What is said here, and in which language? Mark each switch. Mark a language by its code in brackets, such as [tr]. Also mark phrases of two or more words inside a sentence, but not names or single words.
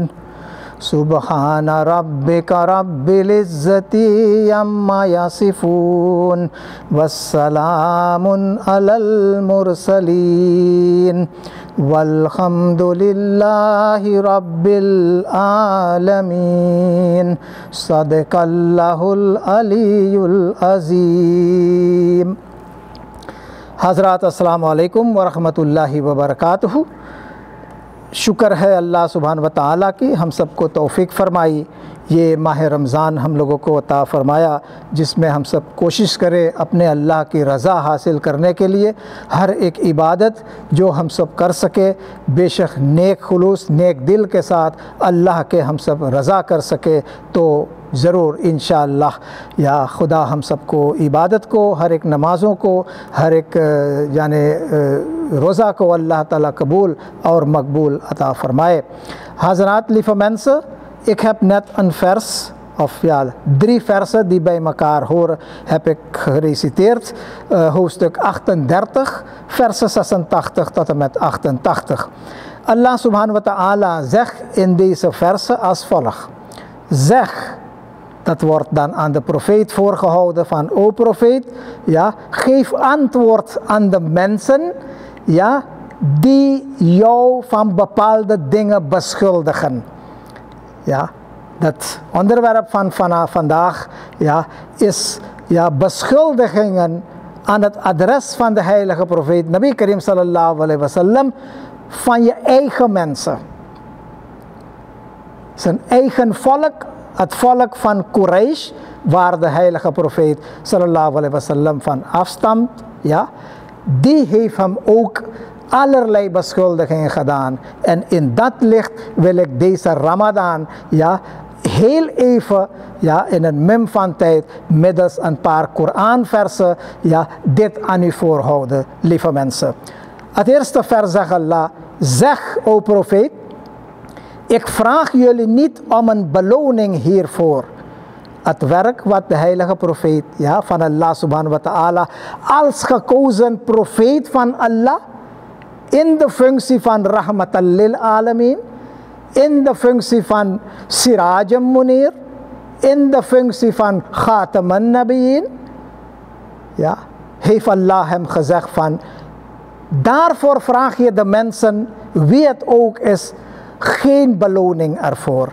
[ar] سبحان ربك رب العزة عما يصفون وسلام على المرسلين والحمد لله رب العالمين. صدق الله العلي العظيم. حضرات السلام عليكم ورحمة الله وبركاته. [ur] شکر ہے [ar] الله سبحان و تعالى [ur] کی ہم سب کو توفیق فرمائی، یہ ماہ رمضان ہم لوگوں کو عطا فرمایا جس میں ہم سب کوشش کریں اپنے اللہ کی رضا حاصل کرنے کے لیے ہر ایک عبادت جو ہم سب کر سکے بےشک نیک خلوص نیک دل کے ساتھ اللہ کے ہم سب رضا کر سکے تو ضرور ان شاء اللہ یا خدا ہم سب کو عبادت کو ہر ایک نمازوں کو ہر ایک یعنی روزہ کو اللہ تعالیٰ قبول اور مقبول عطا فرمائے. [nl] Hazrat lieve mensen, ik heb net een vers, of ja, 3 versen die bij elkaar horen, heb ik gereciteerd. Hoofdstuk 38, versen 86 tot en met 88. [ar] الله سبحانه وتعالى [nl] zegt in deze versen als volgt. Zeg, dat wordt dan aan de profeet voorgehouden van, o profeet, ja, geef antwoord aan de mensen, ja, die jou van bepaalde dingen beschuldigen. Ja, dat onderwerp van vandaag, ja, is ja, beschuldigingen aan het adres van de heilige profeet [ar] نبي كريم صلى الله عليه وسلم [nl] van je eigen mensen. Zijn eigen volk, het volk van Quraysh, waar de heilige profeet [ar] صلى الله عليه وسلم [nl] van afstamt, ja, die heeft hem ook allerlei beschuldigingen gedaan. En in dat licht wil ik deze Ramadan, ja, heel even, ja, in een mum van tijd, middels een paar Koranversen, ja, dit aan u voorhouden, lieve mensen. Het eerste vers zegt Allah, zeg, o profeet, ik vraag jullie niet om een beloning hiervoor. Het werk wat de heilige profeet, ja, van [ar] الله سبحانه وتعالى, [nl] als gekozen profeet van Allah, in de functie van [ar] رحمة للعالمين, [nl] in de functie van [ar] سراجا منيرا, [nl] in de functie van [ar] خاتم النبيين, [nl] ja, heeft Allah hem gezegd van, daarvoor vraag je de mensen, wie het ook is, geen beloning ervoor.